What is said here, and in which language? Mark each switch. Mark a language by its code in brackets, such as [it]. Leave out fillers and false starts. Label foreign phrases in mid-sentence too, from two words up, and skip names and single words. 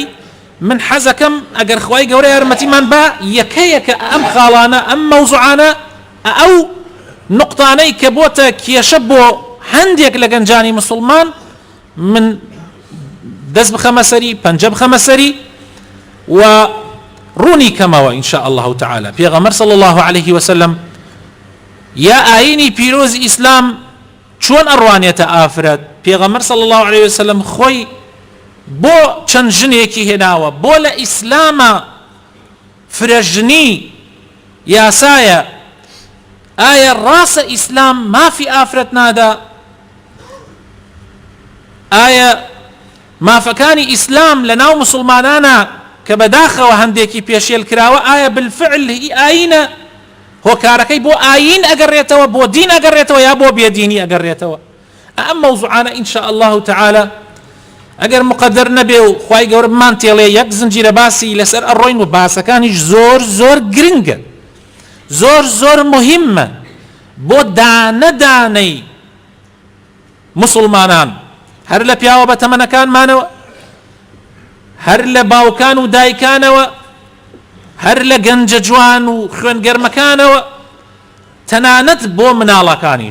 [ckb] من حەزەکەم ئەگەر خوای گەورە یارمەتیمان بە یەکەیەکە ئەم خاڵانە ئەم مەوزوعانە ئەو نقطانەی کە بۆتە کێشە بۆ هەندێک لە گەنجانی مسلمان من دەست بخەمە سەری، پەنجە بخەمە سەری و ڕوونی کەمەوە [ar] ئین شاء الله تعالى. [ckb] پێغەمبەر [ar] صلی الله عليه وسلم [ckb] یا ئاینی پیرۆزی ئیسلام چۆن ئەڕوانێتە ئافرەت؟ پێغەمبەر [ar] صلی الله عليه وسلم [ckb] خۆی بۆ چەند ژنێکی هێناوە، بۆ لە ئیسلامە فرەژنی یاسایە. ئایا ڕاستە ئیسلام مافی ئافرەت نادا؟ ئایا مافەکانی ئیسلام لە ناو مسلمانانە کە بەداخەوە هەندێکی پێشێل کراوە ئایا بالفعل ئاینە هۆکارەکەی بۆ ئاین ئەگەڕێتەوە، بۆ دین ئەگەڕێتەوە یا بۆ بێدینی ئەگەڕێتەوە؟ ئەم مەوزوعانە [ar] ئین شاء الله تعالى [ckb] ئەگەر مقدر نەبێ و خوای گەورە بمان تێڵێ یەک زنجیرە باسی لەسەر ئەڕۆین و باسەکانیش زۆر زۆر گرنگە، زۆر زۆر مهمە، بۆ دانەدانەی مسلمانان هەر لە پیاوە بە تەمەنەکانمانەوە، هەر لە باوکان و دایکانەوە، هەر لە گەنجە جوان و خوێنگەرمەکانەوە، تەنانەت بۆ مناڵەکانیش.